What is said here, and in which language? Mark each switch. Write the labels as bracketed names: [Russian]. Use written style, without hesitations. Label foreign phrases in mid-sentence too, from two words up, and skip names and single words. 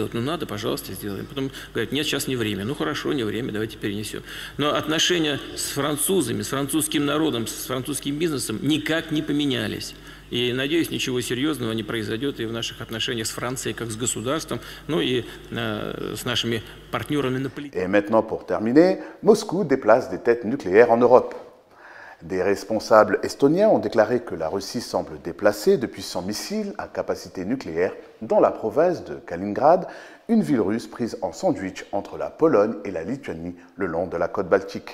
[Russian] Ну, надо, пожалуйста, сделаем. Потом говорят, нет, сейчас не время. Ну, хорошо, не время, давайте перенесем. Но отношения с французами, с французским народом, с французским бизнесом никак не поменялись. И, надеюсь, ничего серьезного не произойдет и в наших отношениях с Францией, как с государством, ну и с нашими партнерами на политике. [French] Et maintenant, pour terminer, Moscou déplace des têtes nucléaires en Europe. Des responsables estoniens ont déclaré que la Russie semble déplacer de puissants missiles à capacité nucléaire dans la province de Kaliningrad, une ville russe prise en sandwich entre la Pologne et la Lituanie le long de la côte baltique.